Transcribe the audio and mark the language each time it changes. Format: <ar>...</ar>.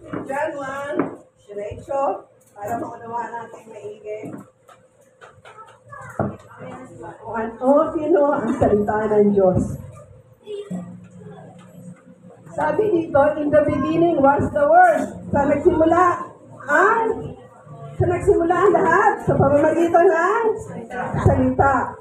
<tl>John 1, diretso, para maunawaan natin maigi. Sino ang salita ng Diyos? Sabi dito,</tl> <en>in the beginning was the Word.</en> <tl>Sa nagsimula ang lahat sa pamamagitan ng salita.</tl>